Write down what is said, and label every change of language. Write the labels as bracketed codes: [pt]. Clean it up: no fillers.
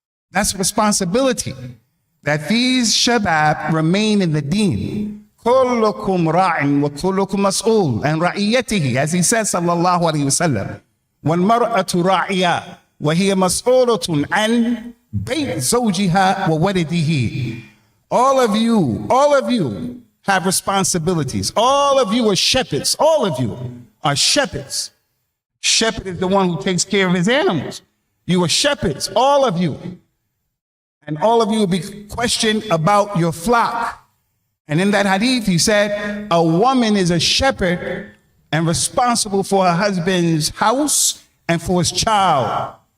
[en] That's a responsibility, that these shabab remain in the deen. [ar] كلكم راع وكلكم مسؤول عن رعيته, [en] as he says [ar] sallallahu alaihi wasallam. والمرأة راعية وهي مسؤولة عن بيت زوجها وولده. [en] All of you have responsibilities. All of you are shepherds. All of you are shepherds. Shepherd is the one who takes care of his animals. You are shepherds, all of you. And all of you will be questioned about your flock. And in that hadith, he said, a woman is a shepherd and responsible for her husband's house and for his child.